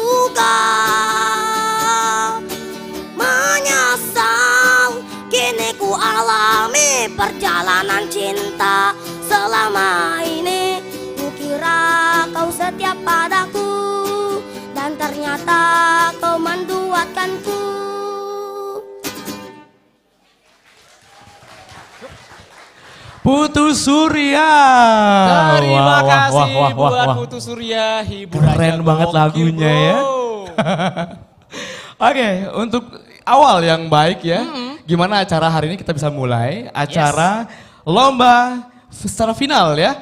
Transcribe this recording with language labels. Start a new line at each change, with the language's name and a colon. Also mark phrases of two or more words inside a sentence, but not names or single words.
Indonesian: juga menyesal. Kini ku alami perjalanan cinta. Selama ini ku kira kau setia padaku, dan ternyata kau menduakanku. Putu Surya. Terima kasih buat Putu Surya, hiburannya Keren banget gokil, lagunya bro. ya. Oke, untuk awal yang baik ya. Gimana acara hari ini kita bisa mulai? Acara lomba secara final ya.